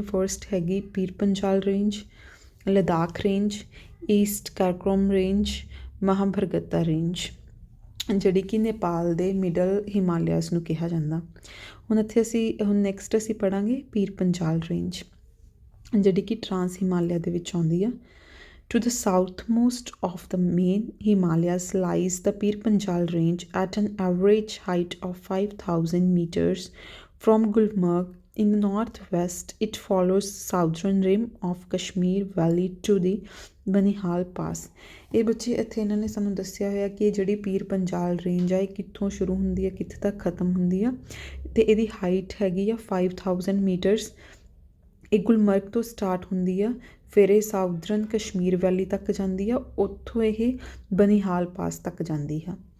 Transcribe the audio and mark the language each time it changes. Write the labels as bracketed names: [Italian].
[Punjabi] First ਹੈਗੀ ਪੀਰ ਪੰਜਾਲ range, Ladakh range, East Karakoram range, ਮਹਾਭਰਗਤਾ range, ਜਿਹੜੀ ਕਿ ਨੇਪਾਲ ਦੇ ਮਿਡਲ ਹਿਮਾਲਿਆਸ ਨੂੰ ਕਿਹਾ ਜਾਂਦਾ। ਹੁਣ ਨੈਕਸਟ ਅਸੀਂ ਪੜ੍ਹਾਂਗੇ ਪੀਰ ਪੰਜਾਲ ਰੇਂਜ, ਜਿਹੜੀ ਕਿ ਟਰਾਂਸ ਹਿਮਾਲਿਆ ਦੇ ਵਿੱਚ ਆਉਂਦੀ ਆ। [English] To the southmost of the main Himalayas lies the Pir Panjal range at an average height of 5,000 meters from Gulmarg. In the northwest, it follows southern rim of Kashmir Valley to the Banihal Pass. [Punjabi] ਇਹ ਬੱਚੇ ਇੱਥੇ ਇਹਨਾਂ ਨੇ ਸਾਨੂੰ ਦੱਸਿਆ ਹੋਇਆ ਕਿ ਜਿਹੜੀ ਪੀਰ ਪੰਜਾਲ ਰੇਂਜ ਆ ਇਹ ਕਿੱਥੋਂ ਸ਼ੁਰੂ ਹੁੰਦੀ ਹੈ, ਕਿੱਥੇ ਤੱਕ ਖ਼ਤਮ ਹੁੰਦੀ ਆ, ਅਤੇ ਇਹਦੀ ਹਾਈਟ ਹੈਗੀ ਆ 5000 ਮੀਟਰਸ। ਇਹ ਗੁਲਮਰਗ ਤੋਂ ਸਟਾਰਟ ਹੁੰਦੀ ਆ, ਫਿਰ ਇਹ ਸਾਊਦਰਨ ਕਸ਼ਮੀਰ ਵੈਲੀ ਤੱਕ ਜਾਂਦੀ ਆ, ਉੱਥੋਂ ਇਹ ਬਨੀਹਾਲ ਪਾਸ ਤੱਕ ਜਾਂਦੀ ਆ।